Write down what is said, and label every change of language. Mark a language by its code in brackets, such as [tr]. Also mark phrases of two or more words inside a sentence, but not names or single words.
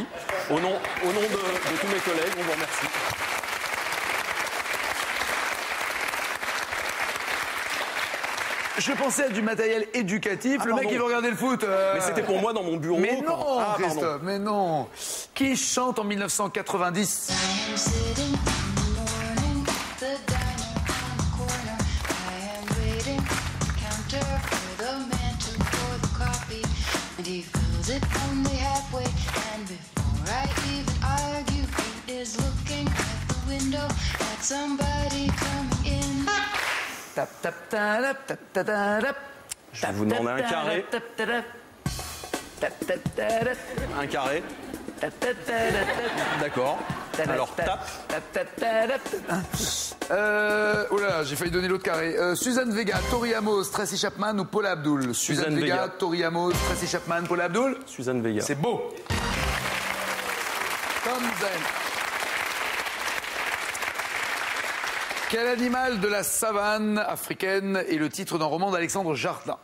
[fr] Au nom de tous mes collègues, on vous remercie. Je pensais à du matériel éducatif. Le mec, pardon. il veut regarder le foot. Mais c'était pour moi dans mon bureau. Mais quand- non, Ah, pardon. Christophe, mais non. Qui chante en 1990? [en] I am sitting in the morning, the diner on the corner. I am waiting at the counter for the man to pour the coffee, and he fills it only halfway. And before I even argue, he is looking at the window at somebody coming in. Tap, tap, tarap, tap, tap, tarap. [fr] Je vais vous demander un carré. Tap, tarap. Tap, tap, tarap. Un carré. Tap, tap, tarap, tap. D'accord. Tarap, Alors tap, tape. tap, tap, tarap. Oh là là, j'ai failli donner l'autre carré. Suzanne Vega, Tori Amos, Tracy Chapman ou Paula Abdul? Suzanne Vega, Vega. Tori Amos, Tracy Chapman, Paula Abdul? Suzanne Vega. C'est beau. Tom Zen. Quel animal de la savane africaine est le titre d'un roman d'Alexandre Jardin?